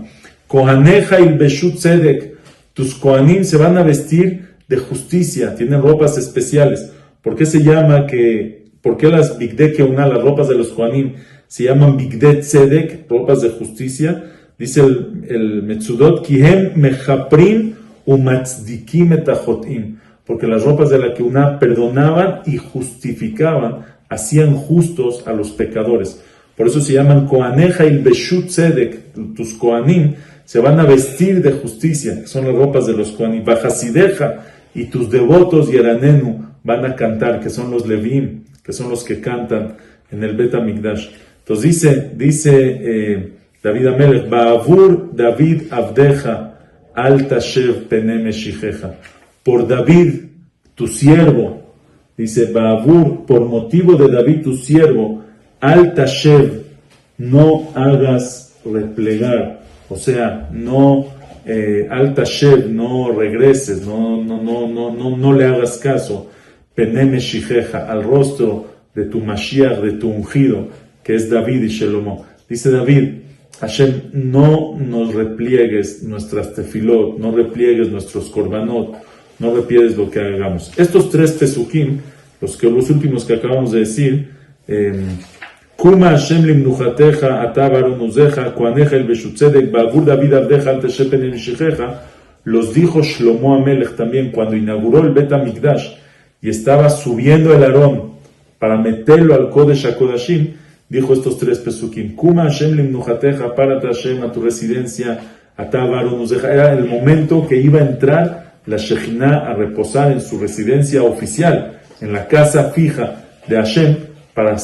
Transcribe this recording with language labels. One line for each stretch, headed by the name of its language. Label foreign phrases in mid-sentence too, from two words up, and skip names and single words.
Hebrew: כהניך ילבשו צדק,
Spanish: tus Kohanim se van a vestir de justicia, tienen ropas especiales. ¿Por qué las
Hebrew: בגדי כהונה,
Spanish: las ropas de los Kohanim, se llaman
Hebrew: בגדי צדק,
Spanish: ropas de justicia? Dice el Metzudot,
Hebrew: כי הם מכפרין ומצדיקים את החוטאים,
Spanish: porque las ropas de la Keuná perdonaban y justificaban, hacían justos a los pecadores. Por eso se llaman
Hebrew: כהניך ילבשו צדק,
Spanish: tus Kohanim se van a vestir de justicia, que son las ropas de los Kohanim. Bajasideja, y tus devotos Yeranenu van a cantar, que son los Levim, que son los que cantan en el Bet HaMikdash. Entonces dice David Amelech,
Hebrew: בעבור דוד עבדך אל תשב פני משיחך.
Spanish: Por David, tu siervo, dice Ba'avur, por motivo de David, tu siervo,
Hebrew: אל תשב,
Spanish: no hagas replegar, o sea, no
Hebrew: אל תשב,
Spanish: no regreses, no le hagas caso,
Hebrew: פני משיחך,
Spanish: al rostro de tu Mashiach, de tu ungido, que es David y Shelomo. Dice David, Hashem, no nos repliegues nuestras tefilot, no repliegues nuestros korbanot, no repliegues lo que hagamos. Estos tres pesukim, los últimos que acabamos de decir,
Hebrew: קומה ה׳ למנוחתך אתה וארון עזך כהניך ילבשו צדק בעבור דוד עבדך אל תשב פני משיחך,
Spanish: los dijo Shlomo Amelech también cuando inauguró el Bet HaMikdash y estaba subiendo el Aarón para meterlo al Kodesh HaKodashim. Dijo estos tres pesukim,
Hebrew: קומה ה׳ למנוחתך,
Spanish: párate Hashem a tu residencia,
Hebrew: אתה וארון עזך.
Spanish: Era el momento que iba a entrar la Shejina a reposar en su residencia oficial, en la casa fija de Hashem para siempre.